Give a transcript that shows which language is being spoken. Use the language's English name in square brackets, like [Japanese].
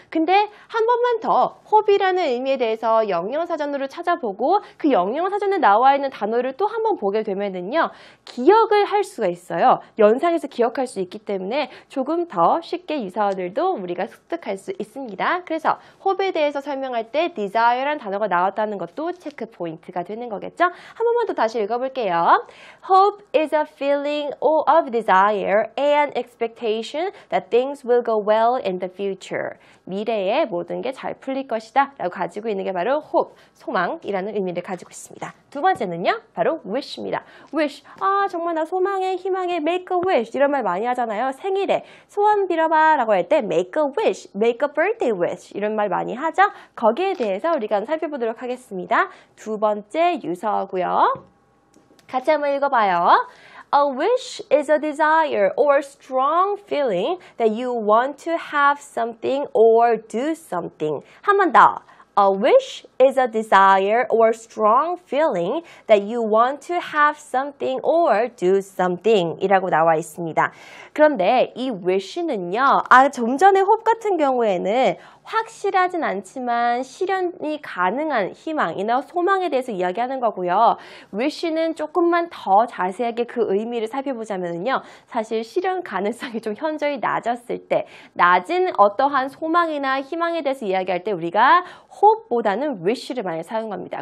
[Korean] 근데 한 번만 더 hope이라는 의미에 대해서 영영사전으로 찾아보고 그 영영사전에 나와 있는 단어를 또 한 번 보게 되면은요, 기억을 할 수가 있어요. 연상해서 기억할 수 있기 때문에 조금 더 쉽게 유사어들도 우리가 습득할 수 있습니다. 그래서 hope에 대해서 설명할 때 desire라는 단어가 나왔다는 것도 체크 포인트가 되는 거겠죠? 한 번만 더 다시 읽어볼게요. [English] Hope is a feeling of desire and expectation that things will go well in the future. [Korean] 미래에 모든 게 잘 풀릴 것이다 라고 가지고 있는 게 바로 hope, 소망이라는 의미를 가지고 있습니다. 두 번째는요, 바로 wish입니다. wish, 정말 나 소망해, 희망해, make a wish 이런 말 많이 하잖아요. 생일에 소원 빌어봐 라고 할 때 [English] make a wish, make a birthday wish [Korean] 이런 말 많이 하죠. 거기에 대해서 우리가 살펴보도록 하겠습니다. 두 번째 유서고요. 같이 한번 읽어봐요. [English] A wish is a desire or strong feeling that you want to have something or do something. [Korean] 한 번 더. [English] A wish is a desire or strong feeling that you want to have something or do something [Korean] 이라고 나와 있습니다. 그런데 이 wish는요, 좀 전에 hope 같은 경우에는 확실하진 않지만 실현이 가능한 희망이나 소망에 대해서 이야기하는 거고요. wish는 조금만 더 자세하게 그 의미를 살펴보자면요, 사실 실현 가능성이 좀 현저히 낮았을 때, 낮은 어떠한 소망이나 희망에 대해서 이야기할 때 우리가 hope보다는 wish를 많이 사용합니다.